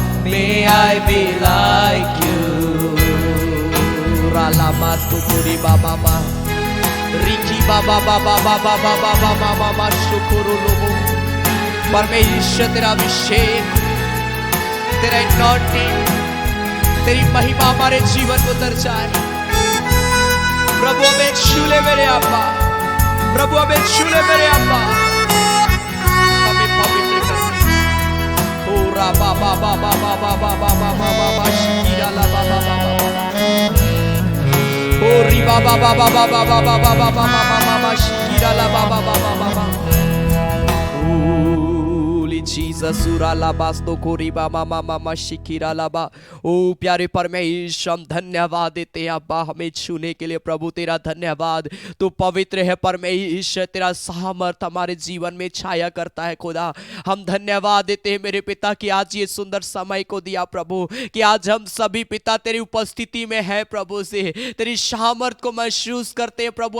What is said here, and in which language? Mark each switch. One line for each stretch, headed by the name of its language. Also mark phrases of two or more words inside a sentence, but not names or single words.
English: May I be like you. Ralamatu kuri baba ba, Riki baba baba baba baba baba baba shukuru lobo.
Hindi: परमेश्वर तेरा अभिषेक, तेरा anointing, तेरी महिमा हमारे जीवन को दर्शाए। प्रभु हमें छू ले मेरे अब्बा, प्रभु हमें छू ले मेरे अब्बा, हमें पवित्र कर दे। ओ रा बाबा बाबा बाबा बाबा बाबा बाबा शिकीरा ला बाबा बाबा, ओ री बाबा बाबा बाबा बाबा बाबा बाबा बाबा शिकीरा ला बाबा बाबा बाबा।
English: Holy Jesus. जसूरा लाबास्तो कोरीबा मामा मामा शिकिरा लाबा।
Hindi: ओ प्यारे परमेश्वर, हम धन्यवाद देते हैं अब्बा हमें छूने के लिए। प्रभु तेरा धन्यवाद, तू पवित्र है परमेश्वर, तेरा सामर्थ हमारे जीवन में छाया करता है खुदा। हम धन्यवाद देते हैं मेरे पिता कि आज ये सुंदर समय को दिया प्रभु, कि आज हम सभी पिता तेरी उपस्थिति में है प्रभु से, तेरी सामर्थ को महसूस करते हैं प्रभु।